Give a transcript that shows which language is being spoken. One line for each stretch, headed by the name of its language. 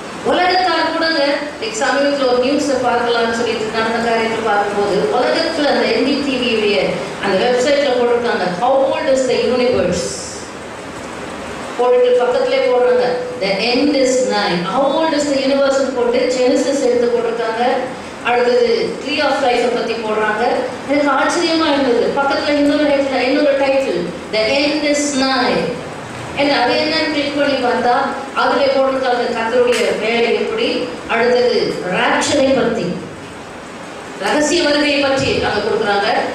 Tamil: உலகத்தார் கூடங்க சமீபத்தில் ஒரு நியூஸை பார்க்கலாம்னு சொல்லிட்டு நடந்த காரியத்தை பார்க்கும்போது உலகத்தில் அந்த NDTV-உடைய அந்த வெப்சைட்டில் போட்டிருக்காங்க,
English: how old is the universe?
Tamil: போட்டுட்டு பக்கத்திலே போடுறாங்க,
English: the end is nigh. How old is the universe
Tamil: போட்டு ஜெனசிஸ் எடுத்து போட்டிருக்காங்க. அடுத்தது ட்ரீ ஆஃப் லைஃப்பை பற்றி போடுறாங்க. எனக்கு ஆச்சரியமா இருந்தது. பக்கத்தில் இன்னொரு டைட்டில்,
English: The end is nigh.
Tamil: என்ன அது என்னன்னு கிளிக் பண்ணி பார்த்தா அதில் போட்டிருக்காங்க கர்த்தருடைய வேலை எப்படி, அடுத்தது ராப்சரை பற்றி, ரகசிய வருகையை பற்றி அங்கே கொடுக்குறாங்க.